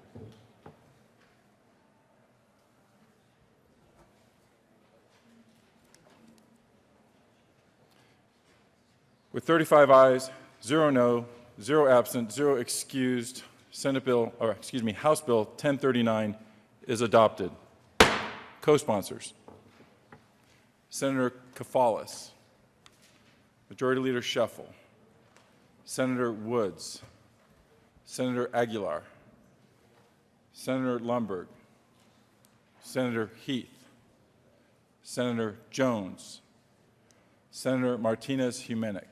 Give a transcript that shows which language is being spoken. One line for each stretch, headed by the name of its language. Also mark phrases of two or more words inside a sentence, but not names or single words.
English: With 35 ayes, 0 no, 0 absent, 0 excused, House Bill 1039 is adopted. Co-sponsors. Senator Kafalis, Majority Leader Scheffel, Senator Woods, Senator Aguilar, Senator Lundberg, Senator Heath, Senator Jones, Senator Martinez-Humenick,